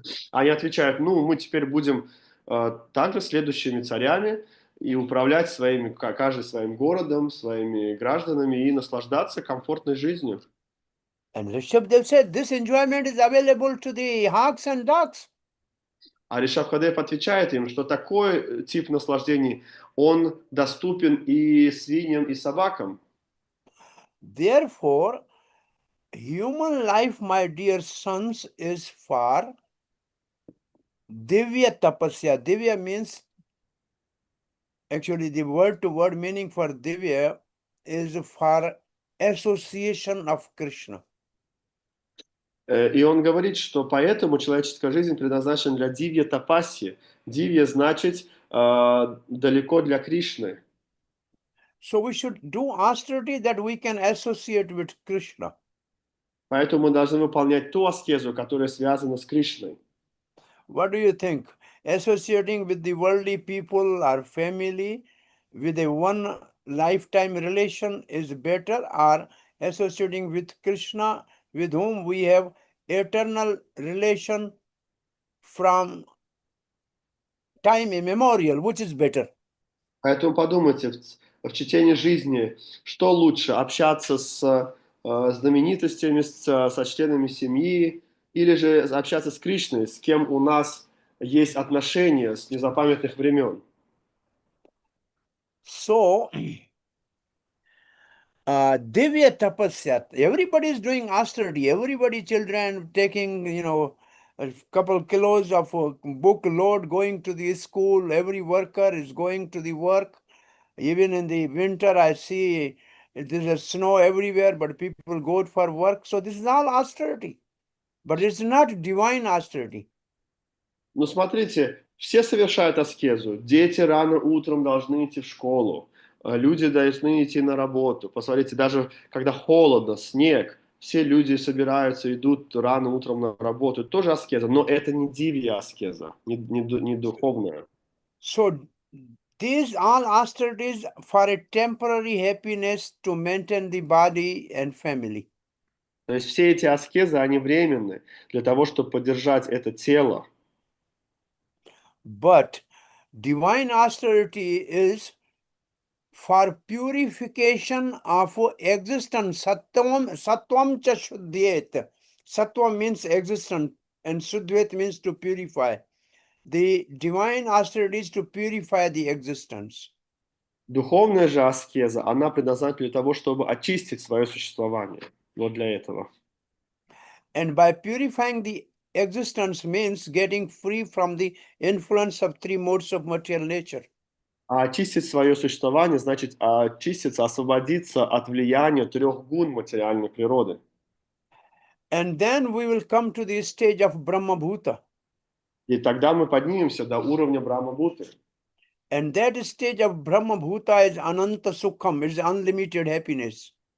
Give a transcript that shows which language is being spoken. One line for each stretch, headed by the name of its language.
Russian: Они отвечают: ну, мы теперь будем также следующими царями и управлять каждый своим городом, своими гражданами и наслаждаться комфортной жизнью.
English: And Rishabh Dev said, "This enjoyment is available to the hawks and ducks."
Russian: А Ришабхадев отвечает им, что такой тип наслаждений, он доступен и свиньям, и собакам.
English: Therefore, human life, my dear sons, is for divya tapasya. Divya means, actually, the word to word meaning for divya is for association of Krishna.
Russian: И он говорит, что поэтому человеческая жизнь предназначена для дивья тапаси. Дивья значит далеко для Кришны.
English: So we should do austerity that we can associate with Krishna.
Russian: Поэтому мы должны выполнять ту аскезу, которая связана с Кришной.
English: What do you think? Associating with the worldly people or family with a one lifetime relation is better, or associating with Krishna with whom we have eternal relation from time immemorial, which is better?
Russian: Поэтому подумайте в течение жизни, что лучше: общаться с знаменитостями, со членами семьи, или же общаться с Кришной, с кем у нас есть отношения с незапамятных времен.
English: So, Divya tapasya, everybody is doing austerity, everybody, children taking, a couple kilos of book load, going to the school, every worker is going to the work. Even in the winter, I see there's a snow everywhere, but people go for work. So this is all austerity, but it's not divine austerity.
Russian: Ну, смотрите, все совершают аскезу. Дети рано утром должны идти в школу. Люди должны идти на работу. Посмотрите, даже когда холодно, снег, все люди собираются, идут рано утром на работу. Тоже аскеза, но это не дивья аскеза, не духовная.
English: So these all austerities for a temporary happiness to maintain the body and family.
Russian: То есть все эти аскезы, они временны для того, чтобы поддержать это тело.
English: But divine austerity is for purification of existence. Sattvam cha shuddhyet. Sattvam means existence and shuddhyet means to purify. The divine austerity is to purify the existence.
Russian: Духовная же аскеза, она предназначена для того, чтобы очистить свое существование. Вот для этого.
English: And by purifying the existence means getting free from the influence of three modes of material nature.
Russian: А очистить свое существование значит очиститься, освободиться от влияния 3 гун материальной природы.
English: And then we will come to the stage of Brahma Bhuta.
Russian: И тогда мы поднимемся до уровня Брахма-бхуты.
English: And that stage of Brahma Bhuta is Ananta Sukham, is unlimited happiness.